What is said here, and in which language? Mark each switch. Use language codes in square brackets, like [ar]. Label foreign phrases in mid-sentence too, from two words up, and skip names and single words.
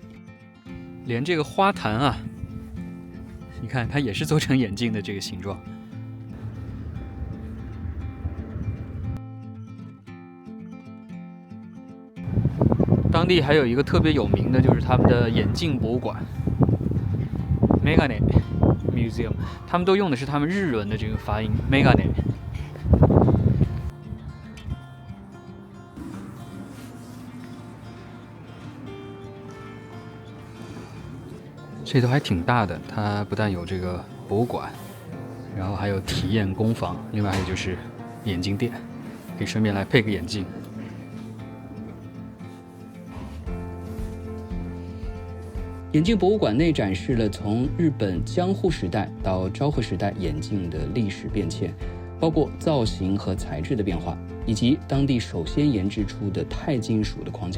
[zh] 連這個花壇啊，你看它也是做成眼鏡的這個形狀。當地還有一個特別有名的，就是他們的眼鏡博物館 [en] （Megane Museum）， [zh] 他們都用的是他們日文的這個發音 Megane。这都還挺大的，它不但有這個博物館，然後還有體驗工坊，另外還有就是眼鏡店，可以順便來配個眼鏡。眼鏡博物館內展示了從日本江戶時代到昭和時代眼鏡的歷史變遷，包括造型和材質的變化，以及當地首先研製出的鈦金屬的框架。